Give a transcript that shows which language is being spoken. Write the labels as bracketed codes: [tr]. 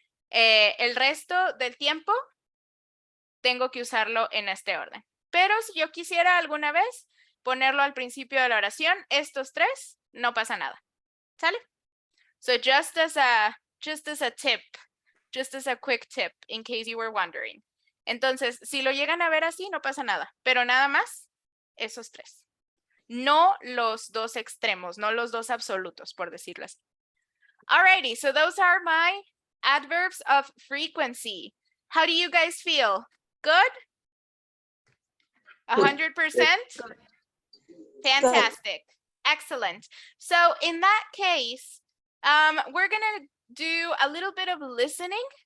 [es] El resto del tiempo tengo que usarlo en este orden. Pero si yo quisiera alguna vez ponerlo al principio de la oración, estos tres, no pasa nada. ¿Sale? [en] So just as a tip, just as a quick tip, in case you were wondering. [es] Entonces, si lo llegan a ver así, no pasa nada. Pero nada más, esos tres. No los dos extremos, no los dos absolutos, por decirlo así. [en] Alrighty, so those are my adverbs of frequency. How do you guys feel? Good? 100%? Fantastic. Excellent. So in that case, we're gonna do a little bit of listening.